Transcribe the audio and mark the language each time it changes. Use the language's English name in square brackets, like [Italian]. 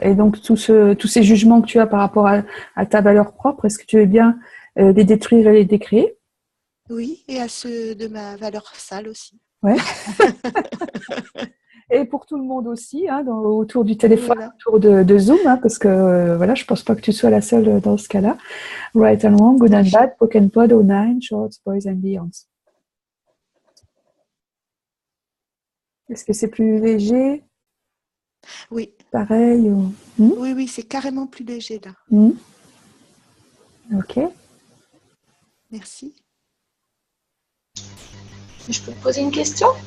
[French] Et donc, tous ces jugements que tu as par rapport à ta valeur propre, est-ce que tu veux bien les détruire et les décréer? Oui, et à ceux de ma valeur sale aussi. Ouais. Et pour tout le monde aussi, hein, autour du téléphone, voilà. Autour de Zoom, hein, parce que voilà, je pense pas que tu sois la seule dans ce cas-là. [English] Right and wrong, good and bad, broken pod, 09, shorts, boys and beyonds. [French] Est-ce que c'est plus léger? Oui. Pareil Oui, c'est carrément plus léger là. Ok. Merci. Je peux te poser une question?